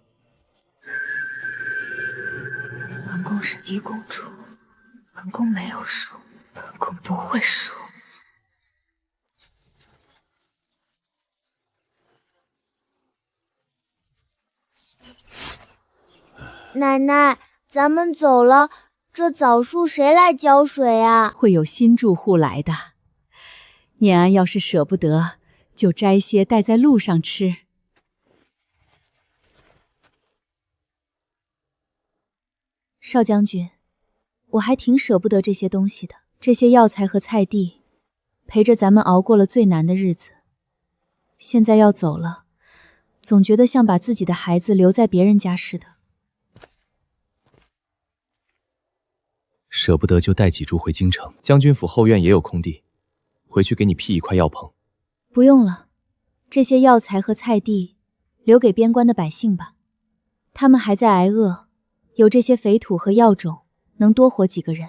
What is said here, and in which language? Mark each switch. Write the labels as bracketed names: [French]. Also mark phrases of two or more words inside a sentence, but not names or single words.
[Chinese] 本宮是一公主，本宮沒有輸，本宮不會輸。奶奶，咱們走了，這棗樹誰來澆水啊？會有新住戶來的。念安要是捨不得，就摘些帶在路上吃。少將軍，我還挺捨不得這些東西的。這些藥材和菜地，陪着咱們熬過了最難的日子。現在要走了，總覺得像把自己的孩子留在別人家似的。捨不得就帶幾株回京城，將軍府後院也有空地，回去給你闢一塊藥棚。不用了，這些藥材和菜地留給邊關的百姓吧，他們還在挨餓，有這些肥土和藥種，能多活幾個人。